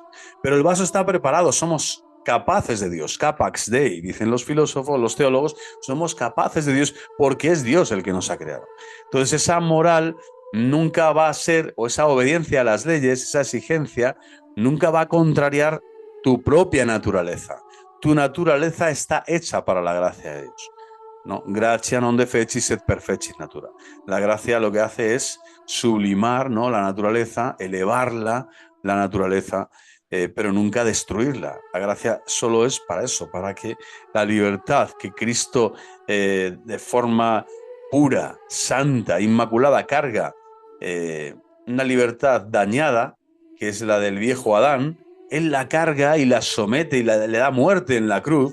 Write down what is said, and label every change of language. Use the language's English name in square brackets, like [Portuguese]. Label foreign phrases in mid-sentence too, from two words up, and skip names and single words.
[Spanish] Pero el vaso está preparado, somos capaces de Dios, [Latin] capax Dei, [Spanish] dicen los filósofos, los teólogos, somos capaces de Dios porque es Dios el que nos ha creado. Entonces esa moral nunca va a ser, o esa obediencia a las leyes, esa exigencia, nunca va a contrariar tu propia naturaleza. Tu naturaleza está hecha para la gracia de Dios, ¿no? [Latin] Gratia non defectis et perfectis natura. [Spanish] La gracia lo que hace es sublimar, ¿no?, la naturaleza, elevarla, la naturaleza, pero nunca destruirla. La gracia solo es para eso, para que la libertad que Cristo de forma pura, santa, inmaculada carga, una libertad dañada, que es la del viejo Adán, Él la carga y la somete y le da muerte en la cruz.